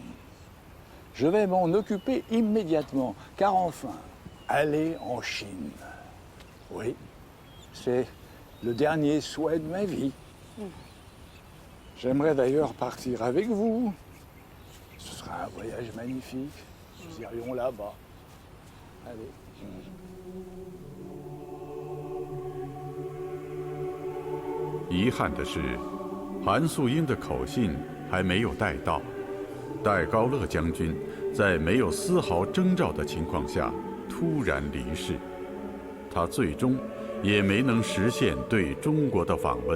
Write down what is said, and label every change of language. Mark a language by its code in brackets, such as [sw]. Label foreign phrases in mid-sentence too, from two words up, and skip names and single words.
[fr] Je vais m'en occuper immédiatement, car enfin, aller en Chine. Oui, c'est le dernier souhait de ma vie. J'aimerais d'ailleurs partir avec vous. Ce sera un voyage magnifique. Nous irions là-bas, [zh] 遗憾的是，韩素英的口信还没有带到。戴高乐将军在没有丝毫征兆的情况下突然离世，他最终也没能实现对中国的访问。